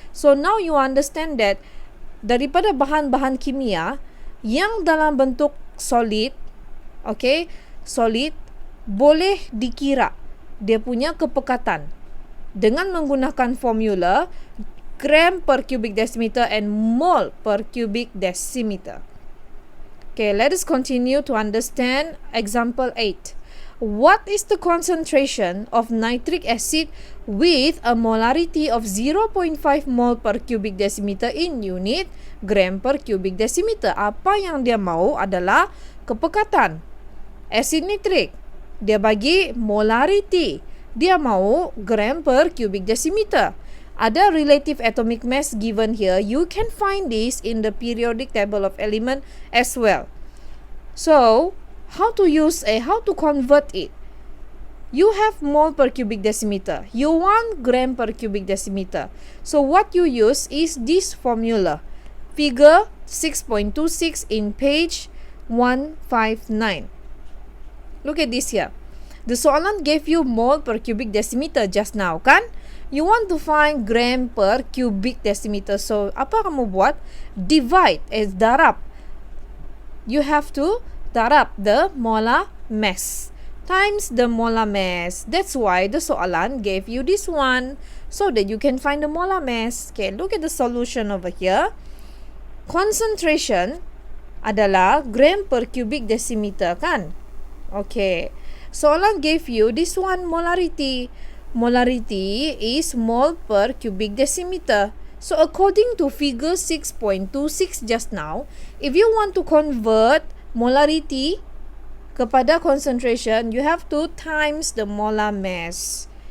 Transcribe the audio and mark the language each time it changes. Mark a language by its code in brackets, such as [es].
[en] So now you understand that [ms] daripada bahan-bahan kimia yang dalam bentuk solid, okay, solid boleh dikira dia punya kepekatan dengan menggunakan formula gram per cubic decimeter and mol per cubic decimeter. [en] Okay, let us continue to understand example 8. What is the concentration of nitric acid with a molarity of 0.5 mol per cubic decimeter in unit gram per cubic decimeter? [ms] Apa yang dia mahu adalah kepekatan. Asid nitrik, dia bagi molarity. Dia mahu [en] gram per cubic decimeter. Ada relative atomic mass given here. You can find this in the periodic table of element as well. So, how to convert it? You have mole per cubic decimeter. You want gram per cubic decimeter. So, what you use is this formula. Figure 6.26 in page 159. Look at this here. The soalan gave you mole per cubic decimeter just now, kan? You want to find gram per cubic decimeter. So, [ms] apa kamu buat? [en] Divide, darab. You have to darab the molar mass times the molar mass. That's why the soalan gave you this one, so that you can find the molar mass. Okay, look at the solution over here. Concentration adalah gram per cubic decimeter, kan? Okay. Soalan gave you this one molarity. Molarity is mole per cubic decimeter. So according to figure 6.26 just now, if you want to convert molarity kepada concentration, you have to times the molar mass.